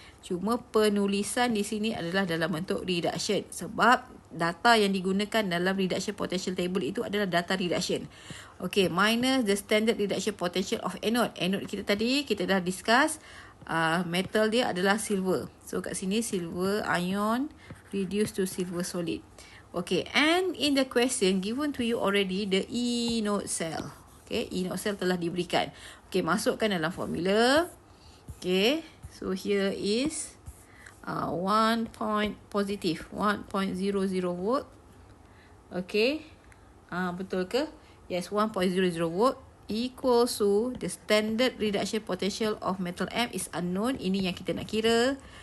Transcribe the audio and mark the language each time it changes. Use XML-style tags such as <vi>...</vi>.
<ms>Cuma penulisan di sini adalah dalam bentuk reduction. Sebab data yang digunakan dalam reduction potential table itu adalah data reduction.</ms> <en>Okay, minus the standard reduction potential of anode.</en> <ms>Anode kita tadi, kita dah discuss. Metal dia adalah silver.</ms> <en>So</en> <ms>kat sini</ms> <en>silver ion reduced to silver solid. Okay, and in the question given to you already the E node cell.</en> <ms>Okay, E node cell telah diberikan. Okay, masukkan dalam formula.</ms> <en>Okay, so here is 1 point positive 1.00 volt. Okay, betul ke? Yes, 1.00 volt equals to the standard reduction potential of metal M is unknown.</en> <ms>Ini yang kita nak kira.</ms>